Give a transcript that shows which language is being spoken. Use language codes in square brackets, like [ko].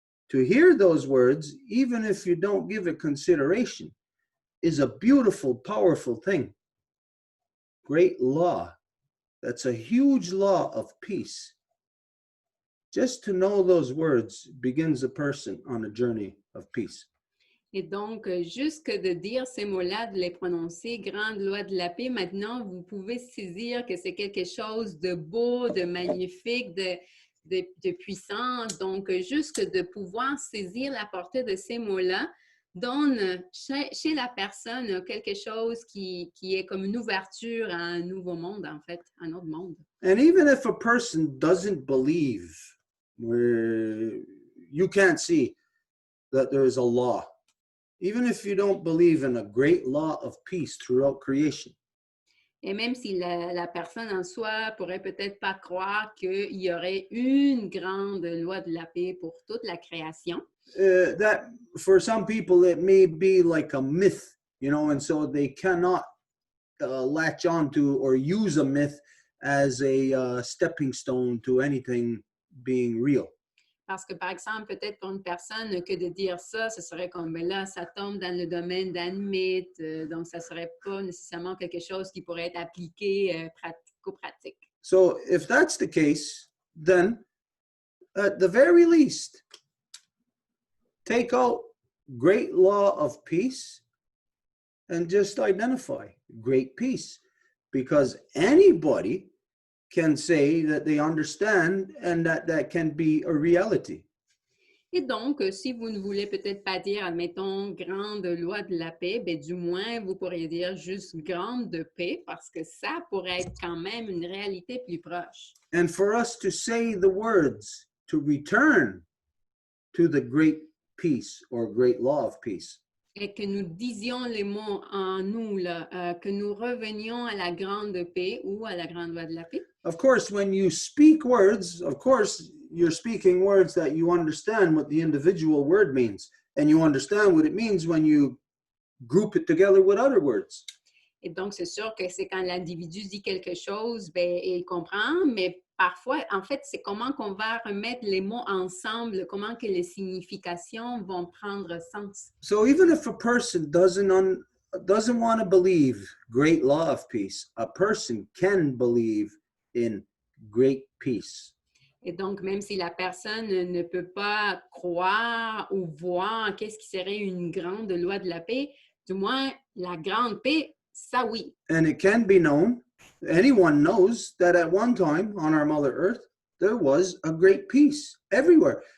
[en] To hear those words, even if you don't give it consideration, is a beautiful, powerful thing. Great law. That's a huge law of peace. Just to know those words begins a person on a journey of peace. [fr] Et donc, juste que de dire ces mots-là, de les prononcer, grande loi de la paix, maintenant, vous pouvez saisir que c'est quelque chose de beau, de magnifique, de puissant. Donc, juste de pouvoir saisir la portée de ces mots-là donne chez la personne quelque chose qui est comme une ouverture à un nouveau monde, en fait, un autre monde. [en] And even if a person doesn't believe, where you can't see that there is a law, even if you don't believe in a great law of peace throughout creation. [fr] Et même si la personne en soi pourrait peut-être pas croire qu'il y aurait une grande loi de la paix pour toute la création. [en] That for some people it may be like a myth, and so they cannot latch on to or use a myth as a stepping stone to anything being real. [fr] Parce que, par exemple, peut-être pour une personne que de dire ça, ce serait comme, ben là, ça tombe dans le domaine d'un mythe, donc ça ne serait pas nécessairement quelque chose qui pourrait être appliqué pratico-pratique. [en] So, if that's the case, then, at the very least, take out great law of peace and just identify great peace. Because anybody can say that they understand and that can be a reality. [fr] Et donc, si vous ne voulez peut-être pas dire, admettons, grande loi de la paix, ben, du moins, vous pourriez dire juste grande de paix, parce que ça pourrait être quand même une réalité plus proche. [en] And for us to say the words, to return to the great peace or great law of peace. [fr] Et que nous disions les mots en nous, là, que nous revenions à la grande paix ou à la grande loi de la paix. [en] Of course, when you speak words, of course, you're speaking words that you understand what the individual word means. And you understand what it means when you group it together with other words. [fr] Et donc, c'est sûr que c'est quand l'individu dit quelque chose, ben, il comprend, mais parfois, en fait, c'est comment qu'on va remettre les mots ensemble, comment que les significations vont prendre sens. [en] So even if a person doesn't want to believe great law of peace, a person can believe in great peace. [fr] Et donc, même si la personne ne peut pas croire ou voir qu'est-ce qui serait une grande loi de la paix, du moins, la grande paix, ça oui. [en] And it can be known, anyone knows that at one time on our Mother Earth, there was a great peace everywhere.